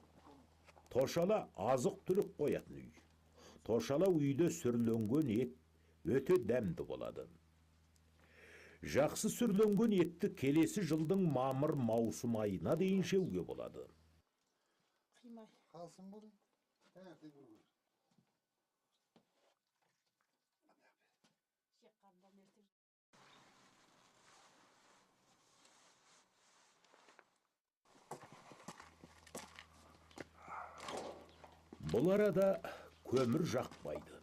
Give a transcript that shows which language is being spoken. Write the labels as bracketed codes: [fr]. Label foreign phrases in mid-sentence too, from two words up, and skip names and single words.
[kk] Тошала азық түлік қоятын үй. Тошала үйде сүрленген ет өте дәмді болады. Жақсы сүрленген етті келесі жылдың мамыр маусым айына дейін жеуге болады. [tr] Kalsın bunu. Evet, [kk] Бұл арада көмір жақпайды.